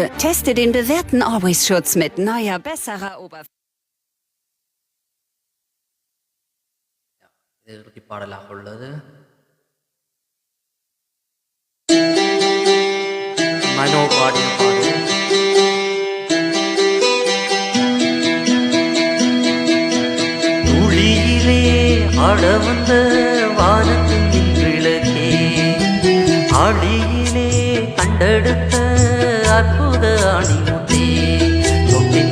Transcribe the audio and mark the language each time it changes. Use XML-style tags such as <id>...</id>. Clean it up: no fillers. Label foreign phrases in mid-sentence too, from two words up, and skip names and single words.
<de>Teste den bewährten Always-Schutz mit neuer, besserer Oberfläche.</de> <ta>இறுதி பாடலாக உள்ளது. மனோ பாடிய பாடல். துளியிலே ஆட வந்த வானத்தின் விளக்கே, ஆடியிலே கண்டெடுத்த அற்புத அணிமுத்தே, தொட்டின்</ta>